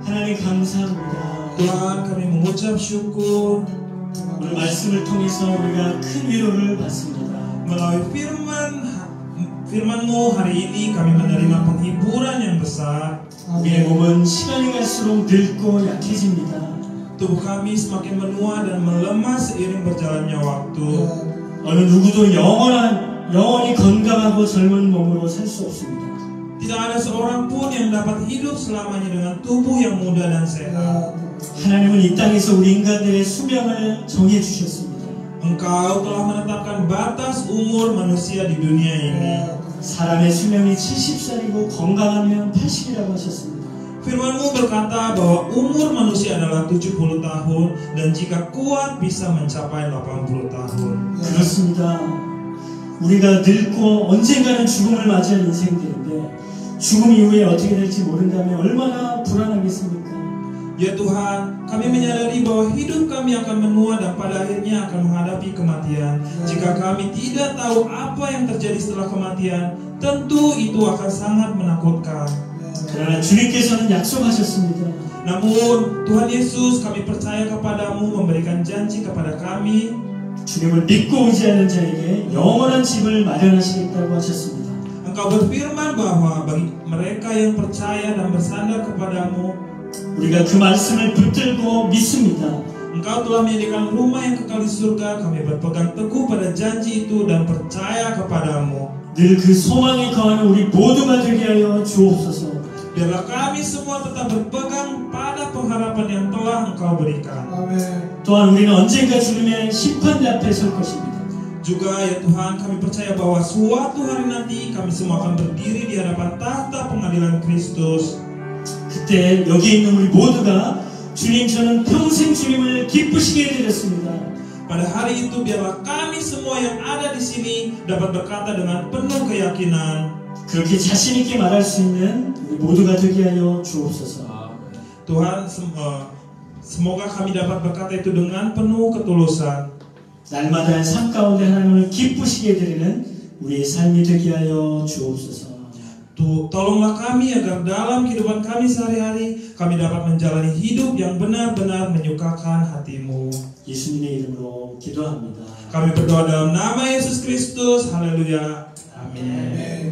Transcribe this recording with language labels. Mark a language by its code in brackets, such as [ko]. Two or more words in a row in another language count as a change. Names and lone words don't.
[ko] 하나님 감사합니다. [id] Tuhan, kami mengucap syukur [ko] 오늘 말씀을 통해서 우리가 큰 위로를 받습니다. [id] melalui firman-Mu hari ini kami menerima penghiburan yang besar. [ko] 우리의 몸은 시간이 갈수록 늙고 약해집니다. [id] Tubuh kami semakin menua dan melemah seiring berjalannya waktu. [ko] 어느 누구도 영원히 건강하고 젊은 몸으로 살 수 없습니다. [id] Tidak ada seorang pun yang dapat hidup selamanya dengan tubuh yang muda dan sehat. [ko] 하나님은 이 땅에서 우리 인간들의 수명을 정해 주셨습니다. [id] Engkau telah menetapkan batas umur manusia di dunia ini. [ko] 사람의 수명이 70살이고 건강하면 80이라고 하셨습니다. [id] Firman-Mu berkata bahwa umur manusia adalah 70 tahun dan jika kuat bisa mencapai 80 tahun. [ko] 그렇습니다. 우리가 늙고 언젠가는 죽음을 맞이할 인생들인데 죽음 이후에 어떻게 될지 모른다면 얼마나 불안하겠습니까? [id] Ya Tuhan, kami menyadari bahwa hidup kami akan menua dan pada akhirnya akan menghadapi kematian. Jika kami tidak tahu apa yang terjadi setelah kematian, tentu itu akan sangat menakutkan. [ko] 그러나 주님께서는 약속하셨습니다. [id] Namun Tuhan Yesus, kami percaya kepadamu, memberikan janji kepada kami. [ko] 주님을 믿고 의지하는 자에게 영원한 집을 마련하시겠다고 하셨습니다. [id] Engkau berfirman bahwa bagi mereka yang percaya dan bersandar kepadamu, [ko] 우리가 그 말씀을 붙들고 믿습니다. [id] Engkau telah menyediakan rumah yang kekal di surga. Kami berpegang teguh pada janji itu dan percaya kepadamu. [ko] 늘 그 소망에 거하는 우리 모두가 되게 하여 주옵소서. [id] Biarlah kami semua tetap berpegang pada pengharapan yang telah Engkau berikan. [ko] 또한 우리는 언젠가 주님의 심판대 앞에 설 것입니다. [id] Juga ya Tuhan, kami percaya bahwa suatu hari nanti kami semua akan berdiri di hadapan tahta pengadilan Kristus. [ko] 그때 여기 있는 우리 모두가 주님 저는 평생 주님을 기쁘시게 해드렸습니다. [id] Pada hari itu biarlah kami semua yang ada di sini dapat berkata dengan penuh keyakinan, [ko] 그렇게 자신 있게 말할 수 있는 우리 모두가 되게 하여 주옵소서. [id] Tuhan, semoga kami dapat berkata itu dengan penuh ketulusan. [ko] 날마다의 삶 가운데 하나님을 기쁘시게 해드리는 우리의 삶이 되게 하여 주옵소서. [id] Tolonglah kami agar dalam kehidupan kami sehari-hari kami dapat menjalani hidup yang benar-benar menyukakan hati-Mu. [ko] 예수님의 이름으로 기도합니다. [id] Kami berdoa dalam nama Yesus Kristus. Haleluya. Amin.